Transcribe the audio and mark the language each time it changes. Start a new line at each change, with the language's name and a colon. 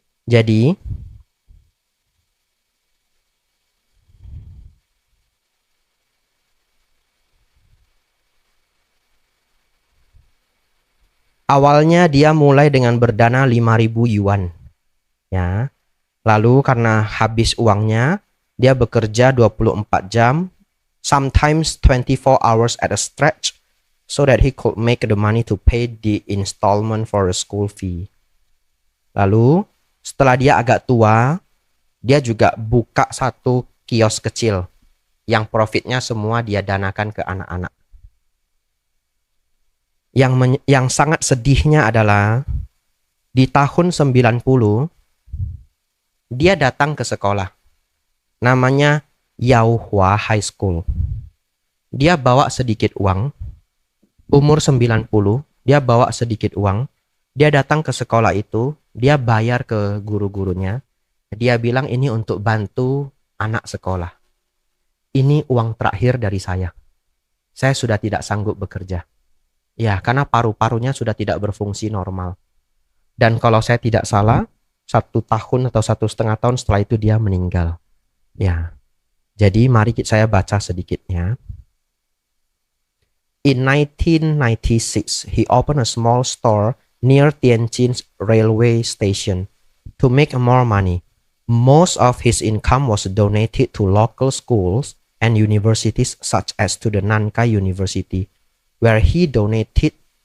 Indonesian: Jadi, awalnya dia mulai dengan berdana 5.000 yuan. Ya. Lalu karena habis uangnya, dia bekerja 24 jam,
English: sometimes 24 hours at a stretch, so that he could make the money to pay the installment for a school fee.
Indonesian: Lalu, setelah dia agak tua, dia juga buka satu kios kecil yang profitnya semua dia danakan ke anak-anak. Yang sangat sedihnya adalah di tahun 90 dia datang ke sekolah. Namanya Yaohua High School. Dia bawa sedikit uang. Umur 90, dia bawa sedikit uang. Dia datang ke sekolah itu, dia bayar ke guru-gurunya. Dia bilang ini untuk bantu anak sekolah. Ini uang terakhir dari saya. Saya sudah tidak sanggup bekerja. Ya, karena paru-parunya sudah tidak berfungsi normal. Dan kalau saya tidak salah, 1 tahun atau 1,5 tahun setelah itu dia meninggal. Ya, jadi mari saya baca sedikitnya.
English: In 1996, he opened a small store near Tianjin's railway station to make more money. Most of his income was donated to local schools and universities such as to the Nankai University, where he donated